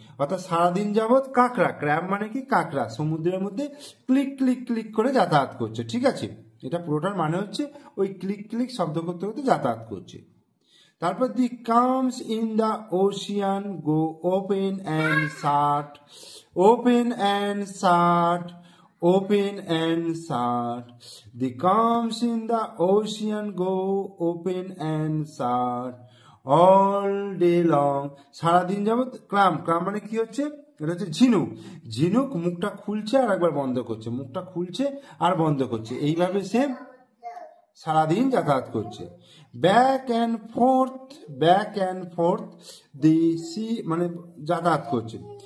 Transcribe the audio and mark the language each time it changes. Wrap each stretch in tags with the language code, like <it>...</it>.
<bn>অর্থাৎ সারাদিন যাবৎ কাঁকড়া, ক্র্যাব মানে কি কাঁকড়া, সমুদ্রের মধ্যে ক্লিক ক্লিক ক্লিক করে যাতায়াত করছে, ঠিক আছে? এটা পুরোটার মানে হচ্ছে ওই ক্লিক ক্লিক শব্দ করতে করতে যাতায়াত করছে।</bn> <en>তারপর the clams in the ocean go open and shut, open and shut, open and shut. The calms in the ocean go open and shut all day long.</en> <bn>সারাদিন যাবত ক্লাম, ক্লাম মানে কি হচ্ছে, এটা হচ্ছে ঝিনুক। ঝিনুক মুখটা খুলছে আর একবার বন্ধ করছে, মুখটা খুলছে আর বন্ধ করছে, এইভাবে সে সারাদিন যাতায়াত করছে।</bn> <en>back and forth, back and forth the sea</en> <bn>মানে যাতায়াত করছে।</bn>